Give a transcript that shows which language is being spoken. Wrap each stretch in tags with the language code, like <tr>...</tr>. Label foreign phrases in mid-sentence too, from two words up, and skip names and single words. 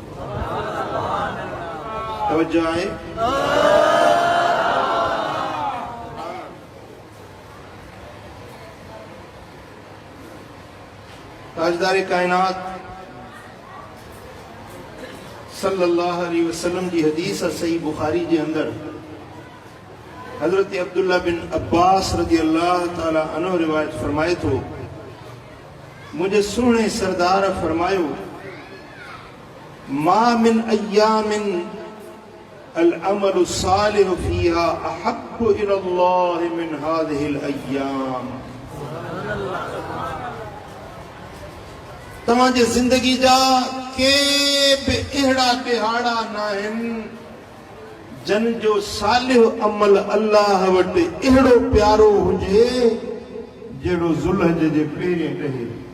<sd>तवज्जो आहे। ताजदार कायनात</sd> <ar>صلى الله عليه وسلم</ar> <sd>जी हदीस सही बुखारी जे अंदर हजरत अब्दुल्ला बिन अब्बास</sd> <ar>رضي الله تعالى عنه</ar> <sd>रिवायत फरमाए थो, मुझे सुने सरदार फरमायो,</sd> <ar>ما من أيام العمل الصالح فيها أحب إلى الله من هذه الأيام.</ar> <sd>तव्हांजे ज़िंदगी जा के बि अहिड़ा ॾिहाड़ा न आहिनि जन जो सालिह अमल अल्लाह वटि अहिड़ो प्यारो हुजे जहिड़ो ज़ुल्हज जे पहिरें ॾहे।</sd>